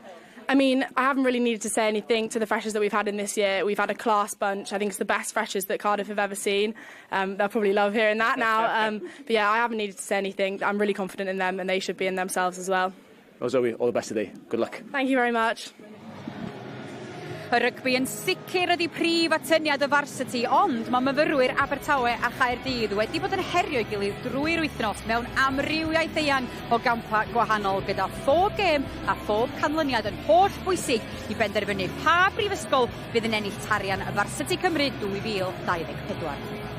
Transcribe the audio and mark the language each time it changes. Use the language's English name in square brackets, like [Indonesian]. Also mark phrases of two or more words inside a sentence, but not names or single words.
[English] I mean, I haven't really needed to say anything to the freshers that we've had in this year. We've had a class bunch. I think it's the best freshers that Cardiff have ever seen. They'll probably love hearing that now. But yeah, I haven't needed to say anything. I'm really confident in them, and they should be in themselves as well. Well, Zoe, all the best today. Good luck. Thank you very much. [Welsh] Y rygbi yn sicr ydi prif atyniad y Varsity, ond mae myfyrwyr Abertawe a Chaerdydd wedi bod yn herio'i gilydd drwy'r wythnos mewn amrywiaeth eang o gampa gwahanol, gyda phob gêm a phob canlyniad yn holl bwysig i benderfynu pa brifysgol fydd yn ennill tarian y Varsity Cymru 2024.